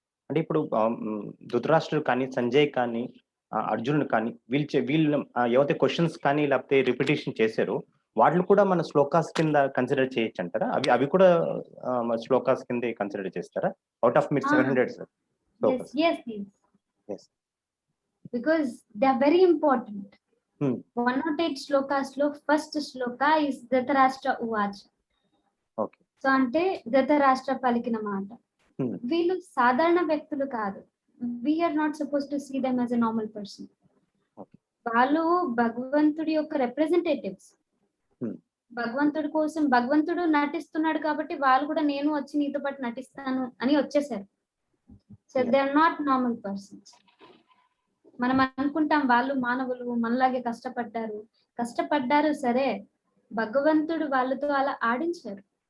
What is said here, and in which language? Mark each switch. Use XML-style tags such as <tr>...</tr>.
<te>అంటే ఇప్పుడు ధృతరాష్ట్రుడు కానీ, సంజయ్ కానీ, అర్జునుడు కానీ వీళ్ళు ఏవైతే క్వశ్చన్స్ కానీ లేకపోతే రిపిటేషన్ చేశారో వాళ్ళు కూడా మన శ్లోకాస్ కింద కన్సిడర్ చేయొచ్చు అంటారా? అవి కూడా శ్లోకాస్ కింద కన్సిడర్ చేస్తారా అవుట్ ఆఫ్ మీరు 700 shlokas?</te> <en>Yes. Because they are very important.</en> <te>108 shlokas లో ఫస్ట్ శ్లోక ఇస్ ధృతరాష్ట్ర ఉవాచ. ఓకే, సో అంటే ధృతరాష్ట్ర పలికిన మాట. వీళ్ళు సాధారణ వ్యక్తులు కాదు.</te> <en>We are not supposed to see them as a normal person.</en> <te>వాళ్ళు భగవంతుడి యొక్క రిప్రజెంటేటివ్స్. భగవంతుడి కోసం భగవంతుడు నటిస్తున్నాడు కాబట్టి వాళ్ళు కూడా నేను వచ్చి నీతో పాటు నటిస్తాను అని వచ్చేసారు.</te> <en>So they are not normal persons.</en> <te>మనం అనుకుంటాం వాళ్ళు మానవులు, మనలాగే కష్టపడ్డారు సరే, భగవంతుడు వాళ్ళతో అలా ఆడించారు.</te>